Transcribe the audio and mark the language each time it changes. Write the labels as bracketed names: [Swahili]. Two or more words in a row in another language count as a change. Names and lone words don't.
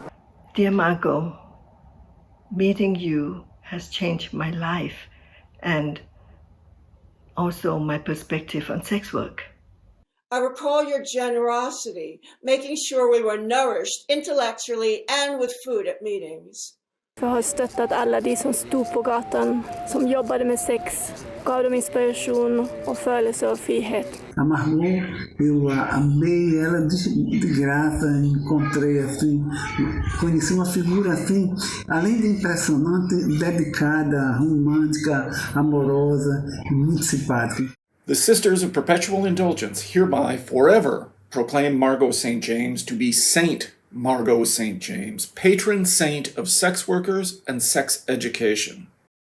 [English] Dear Margo, meeting you has changed my life and also my perspective on sex work. I recall your generosity, making sure we were nourished intellectually and with food at meetings. [Swedish] Jag har stöttat alla de som stod på gatan, som jobbade med sex, gav dem inspiration och födelse av frihet. [Portuguese] A Margo, eu amei ela de graça, encontrei assim, conheci uma figura assim, além de impressionante, dedicada, romântica, amorosa, muito simpática. [English] The Sisters of Perpetual Indulgence hereby forever proclaim Margo St. James to be Saint Margo St. James, patron saint of sex workers and sex education.